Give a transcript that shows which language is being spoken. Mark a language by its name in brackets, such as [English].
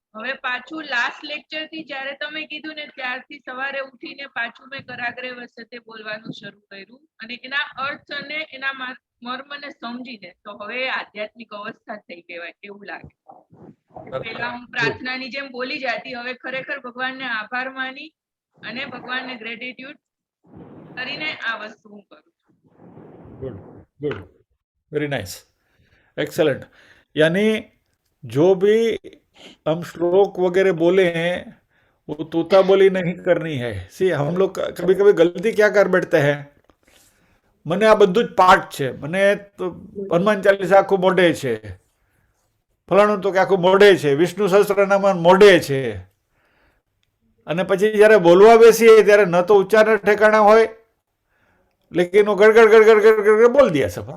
[Gujarati] હવે પાછું last lecture થી જ્યારે તમે કીધું ને ત્યારથી સવારે ઉઠીને પાછું મેં કરાગ્રે વસતે બોલવાનું શરૂ કર્યું અને એના અર્થ અને એના મર્મને સમજીને તો હવે આધ્યાત્મિક અવસ્થા થઈ કહેવાય એવું લાગે. પહેલા હું પ્રાર્થનાની જેમ બોલી જતી, હવે ખરેખર ભગવાનને આભાર માની અને ભગવાનને ગ્રેટિટ્યુડ કરીને આ વસ્તુ હું કરું. [English] Good good, very nice, excellent. [Hindi] यानी जो भी हम श्लोक वगैरह बोले हैं वो तोता बोली नहीं करनी है। सी हम लोग कभी कभी गलती क्या कर बैठते हैं, [Gujarati] મને આ બધું જ પાઠ છે, મને તો હનુમાન ચાલીસા આખું મોઢે છે, ફલાણું તો કે આખું મોઢે છે, વિષ્ણુ સહસ્ત્રનામ મોઢે છે, અને પછી જ્યારે બોલવા બેસીએ ત્યારે ન તો ઉચ્ચારણ ઠેકાણા હોય, [Hindi] लेकिन वो गड़गड़ गड़गड़ गड़गड़ गड़ बोल दिया सब।